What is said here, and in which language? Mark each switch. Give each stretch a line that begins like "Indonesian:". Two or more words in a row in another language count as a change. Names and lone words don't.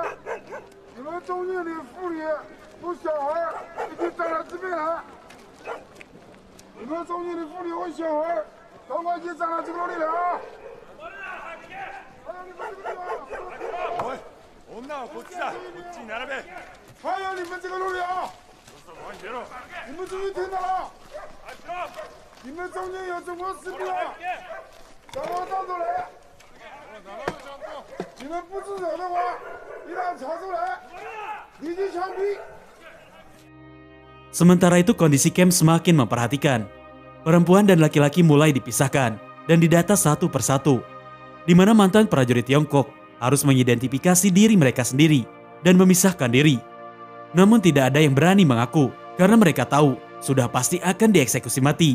Chinese: 你们中间的妇女和小孩已经占了这边了。你们中间的妇女和小孩，刚刚已经占了这个楼里了啊！
Japanese: 女はこっちだこっちに並べ
Chinese: 还有你们这个楼里啊！你们终于听到了！你们中间有中国士兵啊！向我站出来！你们不自首的话，一旦查出来，立即枪毙！
Indonesian: Sementara itu kondisi camp semakin memperhatikan. Perempuan dan laki-laki mulai dipisahkan dan didata satu persatu, di mana mantan prajurit Tiongkok harus mengidentifikasi diri mereka sendiri dan memisahkan diri. Namun tidak ada yang berani mengaku karena mereka tahu sudah pasti akan dieksekusi mati.